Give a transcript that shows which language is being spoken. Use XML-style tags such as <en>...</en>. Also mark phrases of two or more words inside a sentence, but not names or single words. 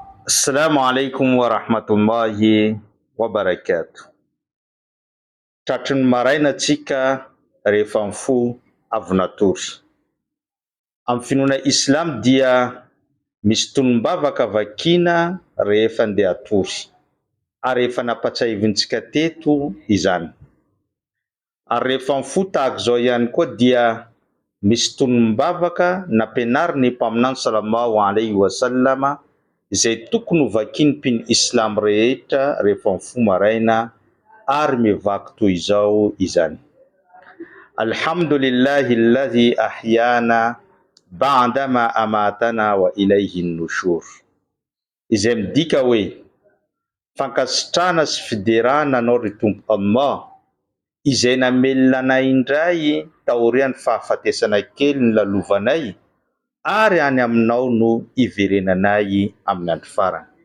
<ar>السلام عليكم ورحمة الله وبركاته.</ar> <mg>Tratrin'ny maraina antsika rehefa mifoha avy natory. Amin'ny finoana Islam dia misy tolombavaka vakiana rehefa andeha hatory, ary efa nampatsahivontsika teto izany. Ary rehefa mifoha tahaka izao ihany koa dia misy tolombavaka nampianarin'ny mpaminany</mg> <ar>صلى الله عليه وسلم</ar> <mg>izay tokony ho vakian'ny mpino Islam rehetra rehefa mifoha maraina ary mivaky toy izao izany:</mg> <ar>الحمد لله الذي أحيانا بعد ما أماتنا وإليه النشور.</ar> <mg>Izay midika hoe fankasitrahana sy fiderana anao ry Tompo Allah, izay namelona anay indray taorian'ny fahafatesana kely ny lalovanay, ary any aminao no iverenanay amin'ny andro farany.</mg>